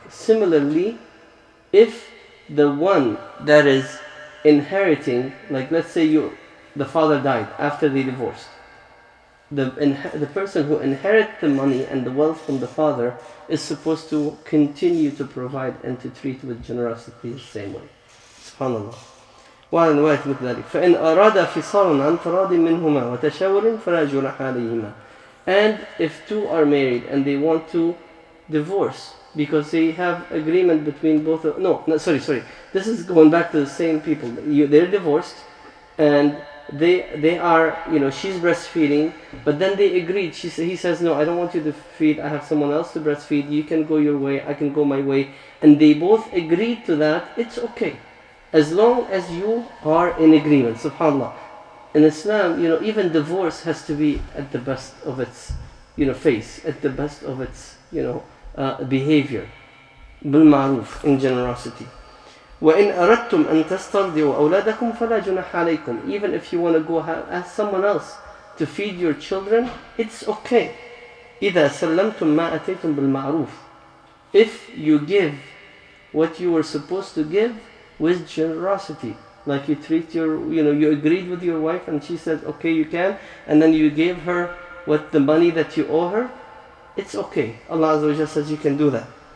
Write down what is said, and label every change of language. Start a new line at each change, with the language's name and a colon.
English: Similarly, if the one that is inheriting, like let's say the father died after they divorced, the person who inherits the money and the wealth from the father is supposed to continue to provide and to treat with generosity the same way.
Arabic: SubhanAllah. وعلى الوارث مثل ذلك. فإن أراد فصالا عن تراض منهما وتشاور فلا جناح عليهما.
English: And if two are married and they want to divorce because they have agreement between both of, sorry, this is going back to the same people. They're divorced and they are, she's breastfeeding, but then they agreed. He says, no, I don't want you to feed, I have someone else to breastfeed, you can go your way, I can go my way, and they both agreed to that. It's okay as long as you are in agreement. SubhanAllah. In Islam, even divorce has to be at the best of its, face, at the best of its, behavior. بالمعروف, in generosity.
Arabic: وإن أردتم أن تسترضعوا أولادكم فلا جناح عليكم.
English: Even if you want to go ask someone else to feed your children, it's okay.
Arabic: إذا سلمتم ما أتيتم بالمعروف.
English: If you give what you were supposed to give with generosity. Like you treat you agreed with your wife and she said, okay, you can, and then you gave her the money that you owe her, it's okay. Allah Azza wa Jalla says you can do that.